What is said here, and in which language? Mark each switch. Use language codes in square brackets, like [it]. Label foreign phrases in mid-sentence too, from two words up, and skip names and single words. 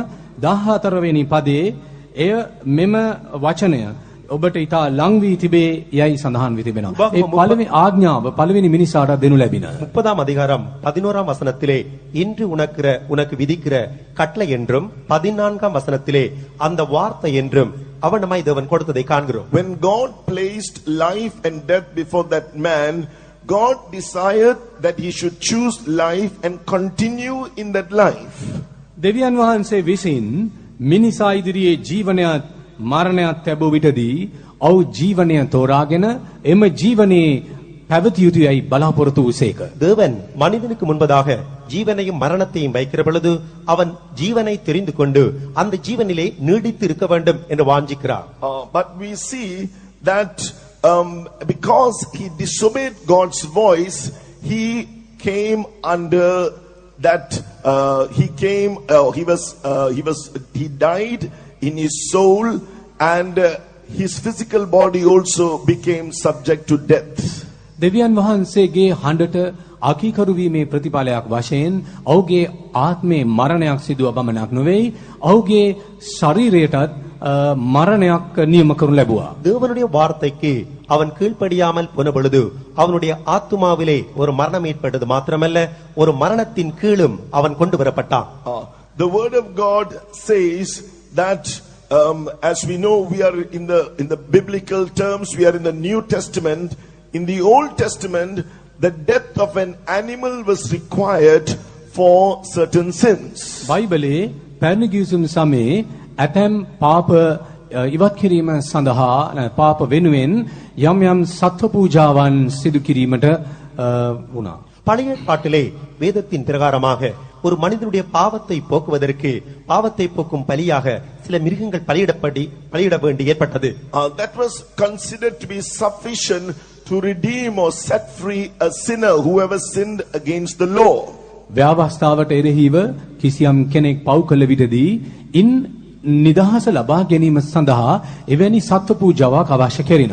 [si] 14 වෙනි පදේ එය මෙම වචනය ඔබට ඊට ලං වී තිබේ යයි සඳහන් වී තිබෙනවා. ඒ පළවෙනි ආඥාව පළවෙනි මිනිසාට දෙනු ලැබින. [ta] 30 அதிகாரம் 11 வசனத்திலே இன்று உனக்கு விதிக்கிற கட்டளை என்றும் 14 வசனத்திலே அந்த வார்த்தை என்றும் அவனமாய் தேவன் கொடுத்ததை காண்கிறோம். [en] When God placed life and death before that man, God desired that he should choose life and continue in that life. [si] දෙවියන් වහන්සේ විසින් මිනිසා ඉදිරියේ ජීවනයත් මරණයත් ලැබුව විටදී ඔව් ජීවනය තෝරාගෙන එම ජීවනයේ පැවතිය යුතුයයි බලාපොරොත්තු වූසේක. [ta] தேவன் மனிதனுக்கு முன்பதாக ஜீவனையும் மரணத்தையும் வைக்கிற பொழுது அவன் ஜீவனை தெரிந்து கொண்டு அந்த ஜீவனிலே நீடித்து இருக்க வேண்டும் என்று வாஞ்சிக்கிறார். [en] But we see that because he disobeyed God's voice, he came under that he died in his soul, and his physical body also became subject to death. [si] දෙවියන් වහන්සේගේ හඬට අකීකරු වීමේ ප්‍රතිඵලයක් වශයෙන් ඔහුගේ ආත්මේ මරණයක් සිදුව බමනක් නොවේ, ඔහුගේ ශරීරයටත් மரணයක් නියම කරනු ලැබුවා. [ta] தேவனுடைய வார்த்தைக்கு அவன் கீழ்ப்படியாமல் போன பொழுது அவனுடைய ஆத்துமாவிலே ஒரு மரணம் ஏற்பட்டது மாத்திரமல்ல, ஒரு மரணத்தின் கீழும் அவன் கொண்டு வரப்பட்டான். [en] The word of God says that as we know, we are in the biblical terms, we are in the New Testament. In the Old Testament, the death of an animal was required for certain sins. [si] බයිබලයේ පැරණි ගිවිසුම් සමයේ ඇතැම් පාප ඉවත් කිරීම සඳහා පාප වෙනුවෙන් යම් යම් සත්ව පූජාවන් සිදු කිරීමට වුණා. [ta] பழைய ஏற்பாட்டிலே வேதத்தின் பிரகாரமாக ஒரு மனிதனுடைய பாவத்தை போக்குவதற்கு பாவத்தை போக்கும் பலியாக சில மிருகங்கள் பலியிட வேண்டி ஏற்பட்டது. [en] That was considered to be sufficient to redeem or set free a sinner whoever sinned against the law. [si] ව්‍යවස්ථාවට එරෙහිව කිසියම් කෙනෙක් පව් කළ විටදී ඉන් නිදහස ලබා ගැනීම සඳහා එවැනි සත්ව පූජාවක් අවශ්‍ය කෙරින.